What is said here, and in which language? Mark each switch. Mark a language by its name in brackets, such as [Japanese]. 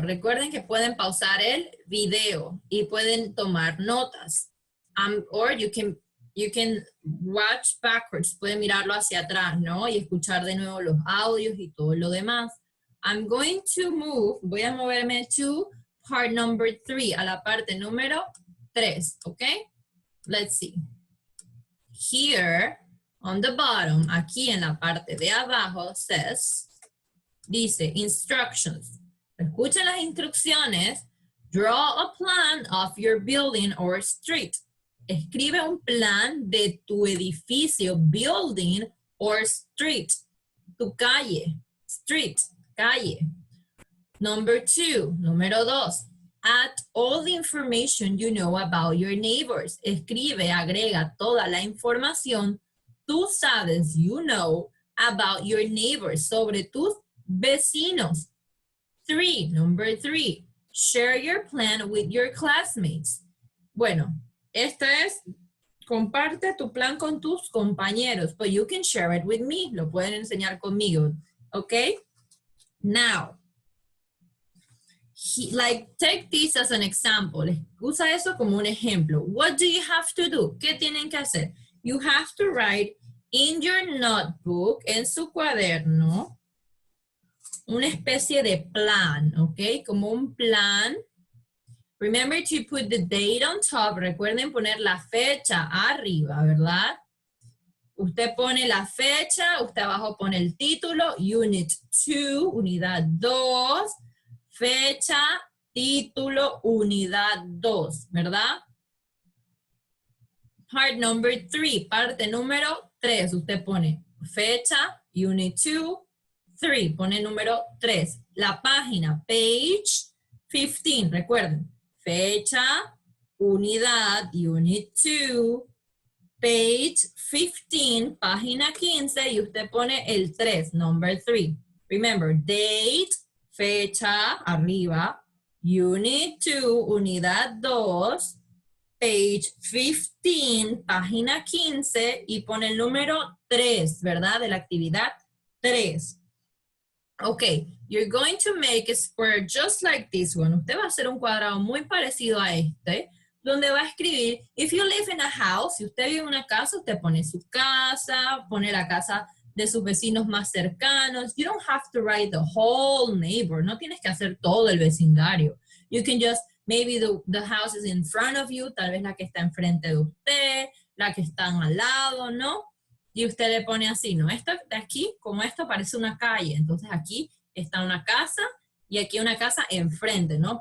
[Spanish] Recuerden que pueden pausar el video y pueden tomar notas. [English] Or you can watch backwards. [Spanish] Pueden mirarlo hacia atrás, ¿no? Y escuchar de nuevo los audios y todo lo demás. [English] I'm going to move. [Spanish] Voy a moverme [English] to part number 3, [Spanish] a la parte número 3, [English] okay? Let's see. Here, on the bottom, [Spanish] aquí en la parte de abajo, dice instructions. Escuchen las instrucciones. [English] Draw a plan of your building or street. [Spanish] Escribe un plan de tu edificio, [English] building or street. [Spanish] Tu calle, street, calle. Número 2. [English] Add all the information you know about your neighbors. [Spanish] Escribe, agrega toda la información tú sabes, [English] you know, about your neighbors, [Spanish] sobre tus vecinos. [English] Number 3, share your plan with your classmates. [Spanish] Bueno, esto es, comparte tu plan con tus compañeros, [English] but you can share it with me. [Spanish] Lo pueden enseñar conmigo, okay? [English] Now, take this as an example. [Spanish] Usa eso como un ejemplo. [English] What do you have to do? [Spanish] ¿Qué tienen que hacer? [English] You have to write in your notebook, [Spanish] en su cuaderno, una especie de plan, [English] ¿ok? [Spanish] Como un plan. [English] Remember to put the date on top. [Spanish] Recuerden poner la fecha arriba, ¿verdad? Usted pone la fecha, usted abajo pone el título, Unit 2, Unidad 2, fecha, título, Unidad 2, ¿verdad? [English] Part number 3, [Spanish] parte número 3, usted pone fecha, Unit 2, 3, pone número 3. La página, page 15, recuerden, fecha, unidad, Unit 2, page 15, página 15, y usted pone el 3, number 3. Remember, date, fecha, arriba, Unit 2, unidad 2, page 15, página 15, y pone el número 3, ¿verdad? De la actividad 3. [English] Okay, you're going to make a square just like this one. [Spanish] Usted va a hacer un cuadrado muy parecido a este, donde va a escribir, [English] if you live in a house, [Spanish] si usted vive en una casa, usted pone su casa, pone la casa de sus vecinos más cercanos. [English] You don't have to write the whole neighbor. [Spanish] No tienes que hacer todo el vecindario. [English] You can just, maybe the house is in front of you, [Spanish] tal vez la que está enfrente de usted, la que están al lado, ¿no? Y usted le pone así, ¿no? Esto de aquí, como esto parece una calle, entonces aquí está una casa y aquí una casa enfrente, ¿no?